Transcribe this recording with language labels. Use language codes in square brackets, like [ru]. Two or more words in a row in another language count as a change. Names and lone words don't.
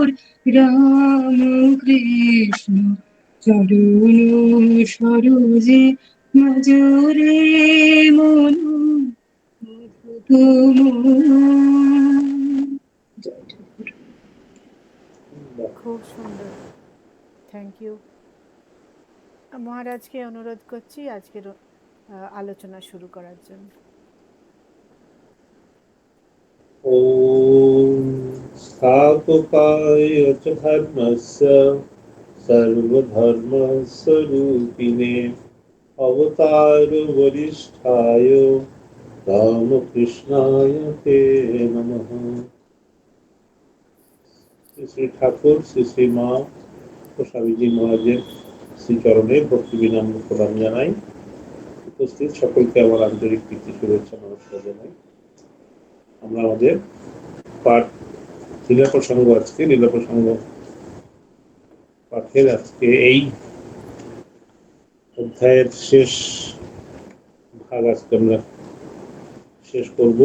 [bn] রাম কৃষ্ণ চরণ সরোজে নজরে মন মধুপ মোর। খুব সুন্দর, [en] thank you. [bn] মহারাজকে অনুরোধ করছি আজকের আলোচনা শুরু করার জন্য। [sa] ॐ स्थापकाय च धर्मस्य सर्वधर्मस्वरूपिणे अवतारवरिष्ठाय रामकृष्णाय ते नमः। [bn] শ্রী ঠাকুর শ্রী শ্রী মা ও স্বামীজি মহারাজের শ্রীচরণে ভক্তি বিনম্র প্রণাম জানাই। উপস্থিত সকলকে আমার আন্তরিক প্রীতি শুভেচ্ছা নমস্কার জানাই। আমরা আমাদের পাঠ লীলা প্রসঙ্গ পাঠের আজকে এই অধ্যায়ের শেষ ভাগ আজকে আমরা শেষ করব।